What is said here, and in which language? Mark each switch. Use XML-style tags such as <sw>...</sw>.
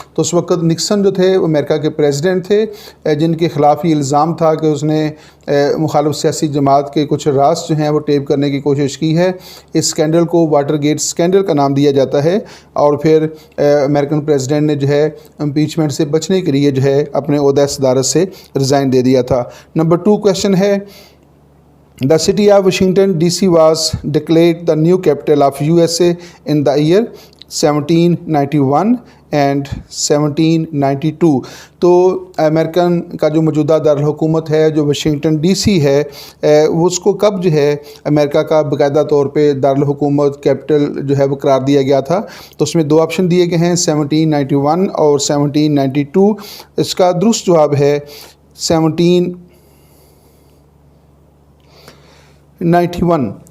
<hi>तो उस वक्त निक्सन जो थे वो अमेरिका के प्रेसिडेंट थे जिनके ख़िलाफ़ ये इल्ज़ाम था कि उसने मुखालिफ सियासी जमात के कुछ राज जो हैं वो टेप करने की कोशिश की है। इस स्कैंडल को वाटरगेट स्कैंडल का नाम दिया जाता है, और फिर अमेरिकन प्रेसिडेंट ने जो है इम्पीचमेंट से बचने के लिए जो है अपने ओहदा सदारत से रिज़ाइन दे दिया था। नंबर 2 क्वेश्चन है</hi> <en>The city of Washington DC was declared the new capital of USA in the year 1791 and 1792।</en> <hi>तो अमेरिकन का जो मौजूदा दारुल हुकूमत है जो वाशिंगटन DC है उसको कब जो है अमेरिका का बाकायदा तौर पे दारुल हुकूमत कैपिटल जो है वो करार दिया गया था। तो उसमें 2 ऑप्शन दिए गए हैं, 1791 और 1792। इसका दुरुस्त जवाब है 1791।</hi>